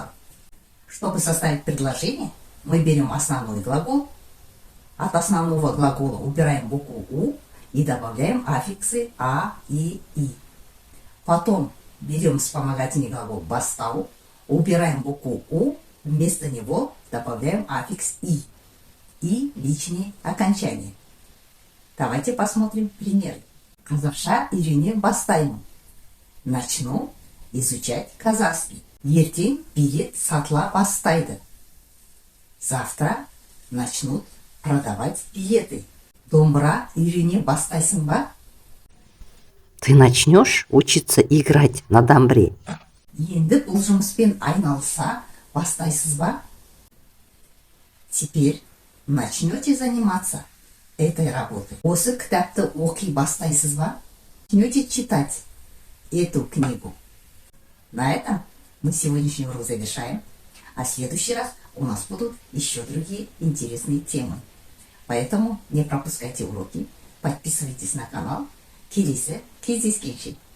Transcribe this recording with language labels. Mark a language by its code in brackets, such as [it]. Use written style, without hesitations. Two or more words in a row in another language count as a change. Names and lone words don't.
[ru] Чтобы составить предложение, мы берем основной глагол, от основного глагола убираем букву «у» и добавляем аффиксы «а», «и», «и». Потом берем вспомогательный глагол «бастал», убираем букву «у», вместо него добавляем аффикс «и» и личные окончания. Давайте посмотрим примеры. [kk] Казахша үйрене бастаймын. [ru] Начну изучать казахский. [kk] Ертең билет сатыла бастайды. [ru] Завтра начнут продавать билеты. [kk] Домбыра үйрене бастайсың ба? [ru] Ты начнешь учиться играть на домбре? [kk] Енді бұл жұмыспен айналыса бастайсыз ба? [ru] Теперь начнете заниматься этой работой. [kk] Осы кітапты оқи бастайсыз ба? [ru] Начнете читать эту книгу. На этом мы сегодняшний урок завершаем. А в следующий раз у нас будут еще другие интересные темы. Поэтому не пропускайте уроки, подписывайтесь на канал. [kk] Келесі кездескенше.